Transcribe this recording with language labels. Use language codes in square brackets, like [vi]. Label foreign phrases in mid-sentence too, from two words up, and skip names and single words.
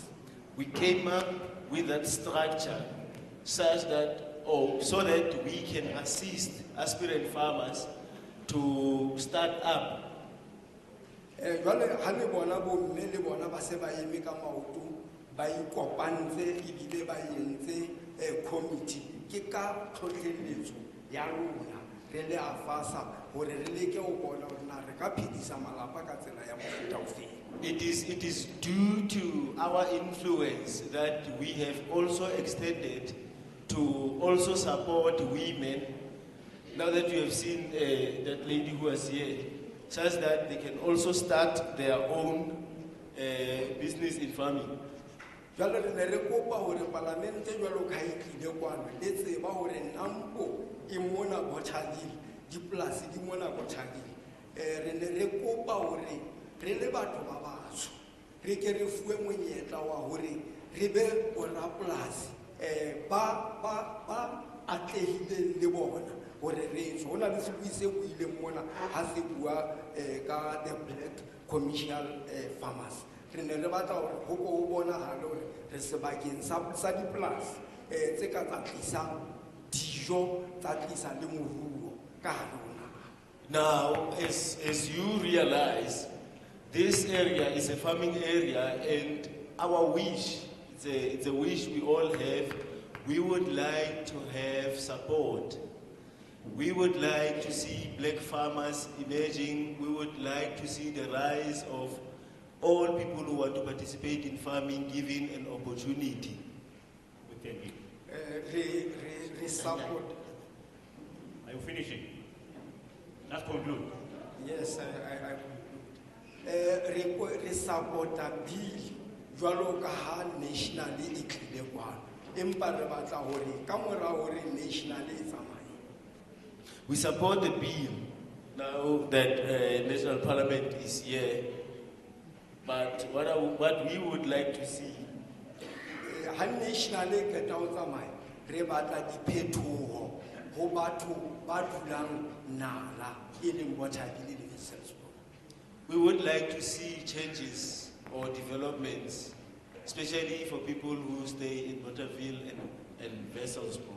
[en] We came up with that structure such that, so that we can assist aspirant farmers to start up. [st] Jwale ha le bona bomme le bona ba se ba eme ka maoto ba ikopantse ebile ba entse committee ke ka tlhotlheletso ya rona re le AFASA hore re leke ho bona hore na re ka phedisa malapa ka tsela ya mofuta ofeng. [en] It is due to our influence that we have also extended to also support women. Now that you have seen that lady who was here, such that they can also start their own business in farming. [st] Jwale re ne re kopa hore parlamente jwalo ka e tlile kwano le tseba hore nampo e mona Bothaville dipolasi di mona Bothaville re ne re kopa hore re le batho ba batsho re ke re fuwe monyetla wa hore re be borapolasi ba atlehileng le bona hore re so hona le sebui se buileng mona ha se bua ka [en] the black commercial farmers. [st] Re ne re batla hore ho ko bona hale hore re sebakeng sa dipolasi tse ka tsa tlisang dijo tsa tlisa le moruo ka hare ho naha. [en] Now, as you realize, this area is a farming area, and our wish, it's a wish we all have, we would like to have support. We would like to see black farmers emerging. We would like to see the rise of all people who want to participate in farming given an opportunity. Thank you. [st] Re support. [en] Are you finishing? Let's conclude. Yes, I [st] re [en] support a bill [st] jwalo ka ha nationally e tlile kwano empa re batla hore ka mora hore nationally e tsamaye. [en] We support the bill now that National Parliament is here, but what we would like to see, [st] Ha nationally e qeta ho tsamaya re batla diphetoho ho batho ba dulang nala e leng Bothaville le Wesselsbron. [en] we would like to see changes or developments, especially for people who stay in Bothaville and Wesselsbron.